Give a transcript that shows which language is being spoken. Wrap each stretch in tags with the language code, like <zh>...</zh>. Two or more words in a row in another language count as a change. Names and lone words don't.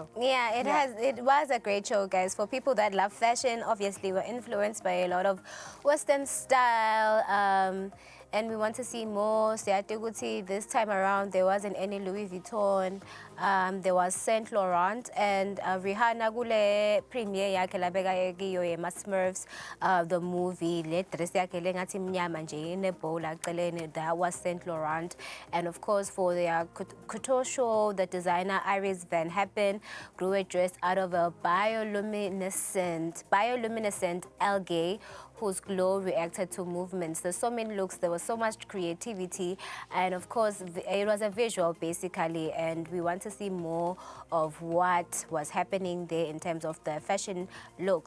<en>Yeah, it was a great show, guys. For people that love fashion, obviously we're influenced by a lot of Western style, and we want to see more. Siyateguti, this time around, there wasn't any Louis Vuitton, there was Saint Laurent, and Rihanna</en> <ss>gule premiere yakhe labeka kiyo yema Smurfs,</ss> <en>the movie,</en> <ss>le dress yakhe lengathi mnyama nje ine-bow laceleni,</ss> <en>that was Saint Laurent. And of course, for their couture show, the designer Iris Van Happen grew a dress out of a bioluminescent algae whose glow reacted to movements. There's so many looks, there was so much creativity, and of course it was a visual basically, and we want to see more of what was happening there in terms of the fashion looks.</en>